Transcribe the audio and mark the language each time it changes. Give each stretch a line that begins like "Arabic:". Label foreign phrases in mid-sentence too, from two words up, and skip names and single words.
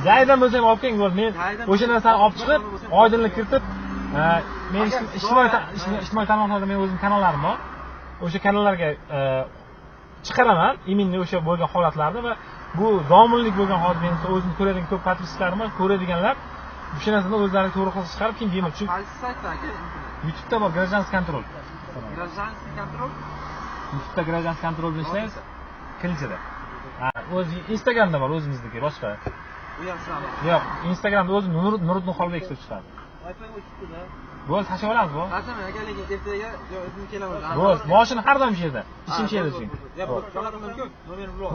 Uzbek: Gaydan bo'lsa ham olib keling, men o'sha narsani olib chiqib, oydinlik kiritib, men ijtimoiy tarmoqlarda men o'zim kanallarim bor. O'sha kanallarga chiqaraman, iminli o'sha bo'lgan holatlarni va bu zominlik bo'lgan holat men o'zim ko'radigan ko'p podpiskalarimiz bor, ko'radiganlar o'sha narsani o'zlari to'g'ri qilib chiqarib keyin bemalol chunki qaysi saytda aka? YouTube'da bor Гражданский контроль. Гражданский контроль? YouTube'da Гражданский контроль bilan ishlaysiz. Kilinchida. O'z Instagramda bor o'zimizniki boshqa. U ham sizami? Yo'q, Instagramda o'zim Nuriddin Xolbek deb chiqadi. Wi-Fi o'chibdi-da. Bo'ldi, tashlab olamiz bu. Rasman aka, lekin ertaga o'zim kelaman. Bo'ldi, mashina har doim shu yerda. Ishim shu yerda chunki. Yo'q, qo'yishim mumkin. Nomerim bor.